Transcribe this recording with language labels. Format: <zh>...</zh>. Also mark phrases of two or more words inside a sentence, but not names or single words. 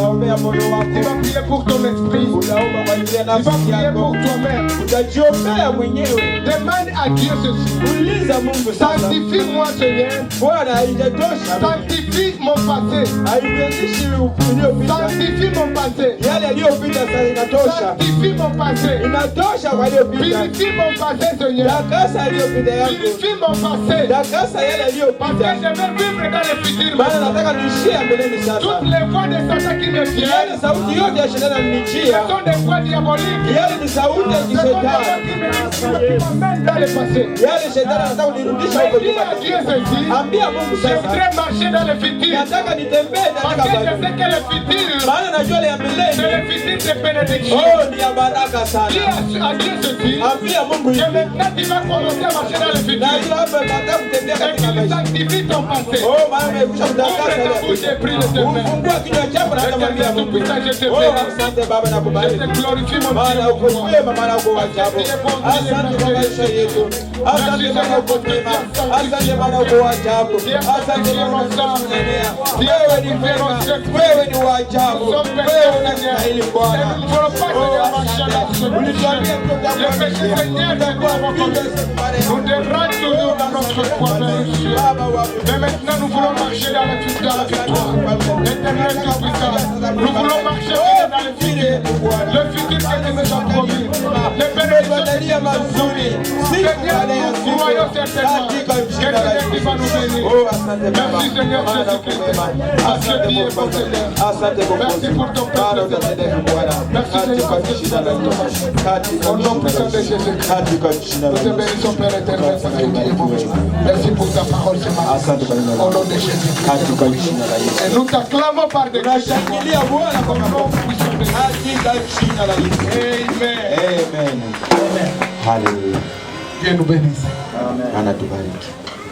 <sw>ya moyo</sw> <fr>Tu</fr> <sw>wako,</sw> <fr>vas prier pour ton esprit.</fr> <sw>utaomba kwa ajili ya</sw> <fr>Tu vas</fr> <sw>nafsi</sw> <fr>prier</fr> <sw>yako,</sw> <fr>pour toi-même.</fr> <sw>utajiombea mwenyewe.</sw> <fr>Demande à Dieu ceci.</fr> <sw>Uliza Mungu sasa,</sw> <fr>Sanctifie-moi, Seigneur.</fr> <sw>Bwana, haijatosha,</sw> <fr>Sanctifie mon passé.</fr> <sw>haipezishi iliyopita.</sw> <fr>Sanctifie mon passé.</fr> <sw>Yale yaliyopita sasa inatosha,</sw> <fr>Sanctifie mon passé.</fr> <sw>inatosha kwa yaliyopita.</sw> <fr>Purifie mon passé, Seigneur.</fr> <sw>Takasa yaliyopita yangu,</sw> <fr>Purifie mon passé.</fr> <sw>takasa yale</sw> <fr>Parce que</fr> <sw>yaliyopita,</sw> <fr>je veux vivre dans le futur.</fr> <sw>maana nataka niishie mbeleni sasa.</sw> <fr>Toutes les voix de Satan qui me</fr> <sw>Yale</sw> <fr>viennent,</fr> <sw>sauti yote ya shetani</sw> <fr>ce</fr> <sw>yanijia,</sw> <fr>sont des voix diaboliques.</fr> <sw>yale ni sauti ya</sw> <fr>Ce sont des voix</fr> <sw>kishetani,</sw> <fr>qui m'amènent dans le passé.</fr> <sw>yale shetani anataka kunirudisha huko</sw> <fr>Mais dis</fr> <sw>nyuma.</sw> <fr>à Dieu ceci.</fr> <sw>Ambia Mungu</sw> <fr>Je</fr> <sw>sasa,</sw> <fr>voudrais marcher dans le futur.</fr> <sw>nataka nitembee</sw> <fr>Parce</fr> <sw>katika</sw> <fr>que je</fr> <sw>barabara,</sw> <fr>sais que le futur,</fr> <sw>maana najua ile ya</sw> <fr>c'est</fr> <sw>milele,</sw> <fr>le futur de bénédiction.</fr> <sw>oh, ni ya baraka</sw> <fr>Dis</fr> <sw>sana.</sw> <fr>à Dieu ceci.</fr> <sw>Ambia Mungu</sw> <fr>Que</fr> <sw>hivi,</sw> <fr>maintenant tu vas commencer à marcher dans le futur.</fr> <sw>najua hapa nataka kutembea</sw> <fr>Et</fr> <sw>katika</sw> <fr>qu'il</fr> <sw>maisha.</sw> <fr>sanctifie ton passé.</fr> <sw>Oh, maana nimekwisha</sw> <fr>Ouvre</fr> <sw>kutakasa</sw> <fr>ta</fr> <sw>ile.</sw> <fr>bouche et prie l'éternel.</fr> <sw>Ufungua kinywa chako na kumwambia</sw> <fr>Éternel</fr> <sw>Mungu,</sw> <fr>tout-puissant, je te oh, bénis.</fr> <sw>asante Baba na</sw> <fr>Je</fr> <sw>kubariki.</sw> <fr>te glorifie mon</fr> <sw>Maana</sw> <fr>Dieu.</fr> <sw>uko mwema, maana uko wa ajabu. Asante kwa maisha yetu, asante maana uko mwema, asante maana uko wa ajabu, asante maana unatunenea. Wewe ni mwema, wewe ni wa ajabu, wewe unastahili Bwana. Oh, asante. Ulituambia tutakuamini, tutakuwa vile</sw> <fr>Nous devons toujours dans notre foi, Monsieur.</fr> <sw>Baba wa</sw> <fr>Mais maintenant, nous voulons marcher dans le futur, dans la victoire. Éternel tout-puissant, nous voulons marcher dans le futur. Le futur que tu nous as promis. Les bénédictions</fr> <sw>Tumetuandalia mazuri siku baada ya</sw> <fr>nous croyons</fr> <sw>siku</sw> <fr>certainement</fr> <sw>katika</sw> <fr>que</fr> <sw>jina la</sw> <fr>Seigneur, tu vas nous</fr> <sw>Yesu.</sw> <fr>bénir.</fr> <sw>Oh, asante Baba.</sw> <fr>Merci Seigneur</fr> <sw>Maana uko</sw> <fr>Jésus-Christ.</fr> <sw>mwema.</sw> <fr>Parce que</fr> <sw>Asante</sw> <fr>tu es</fr> <sw>kwa</sw> <fr>bon Seigneur.</fr> <sw>asante kwa</sw> <fr>Merci pour ton</fr> <sw>Bwana</sw> <fr>peuple.</fr> <sw>utatendeka Bwana.</sw> <fr>Merci Seigneur</fr> <sw>Katika</sw> <fr>parce que tu</fr> <sw>jina la</sw> <fr>nous as</fr> <sw>Yesu.</sw> <fr>donné.</fr> <sw>Katika</sw> <fr>Au nom</fr> <sw>jina</sw> <fr>puissant</fr> <sw>la</sw> <fr>de</fr> <sw>Yesu.</sw> <fr>Jésus-Christ.</fr> <sw>Katika jina</sw> <fr>Nous</fr> <sw>la</sw> <fr>te</fr> <sw>Yesu.</sw> <fr>bénissons Père éternel parce que tu es bon. Merci pour ta parole ce matin.</fr> <sw>Asante kwa jina la</sw> <fr>Au nom</fr> <sw>Yesu.</sw> <fr>de Jésus-Christ.</fr> <sw>Katika jina la Yesu.</sw> <fr>Et nous t'acclamons par des cris.</fr> <sw>Tunashangilia Bwana kwa makofi. Katika jina la Yesu. Amen. Amen. Hallelujah.</sw> <fr>Dieu nous bénisse.</fr> <sw>Anatubariki.</sw>